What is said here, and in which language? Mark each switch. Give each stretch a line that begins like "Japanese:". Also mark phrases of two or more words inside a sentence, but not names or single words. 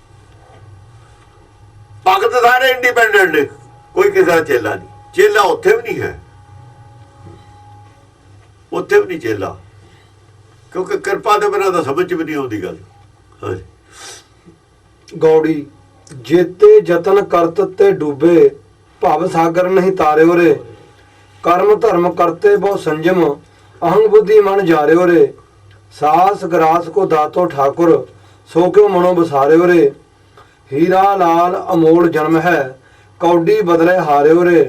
Punjabi: ਭਗਤ ਸਾਰੇ ਇੰਡੀਪੈਂਡੈਂਟ ਨੇ ਕੋਈ ਕਿਸੇ ਦਾ ਚੇਲਾ ਨਹੀਂ। ਚੇਲਾ ਉੱਥੇ ਵੀ ਨਹੀਂ ਹੈ ਉੱਥੇ ਵੀ ਨਹੀਂ ਚੇਲਾ ਕਿਉਂਕਿ ਕਿਰਪਾ ਦੇ ਬਿਨਾਂ ਤਾਂ ਸਮਝ ਵੀ ਨਹੀਂ ਆਉਂਦੀ ਗੱਲ। ਹਾਂਜੀ
Hindi: गौड़ी जेते जतन करत ते डूबे भव सागर नहीं तारे रे। कर्म धर्म करते बहु संयम अहंग बुद्धि मन जारे रे। सास ग्रास को दातो ठाकुर सो क्यों मनो बसारे रे। हीरा लाल अमोल जन्म है कौडी बदले हारे रे।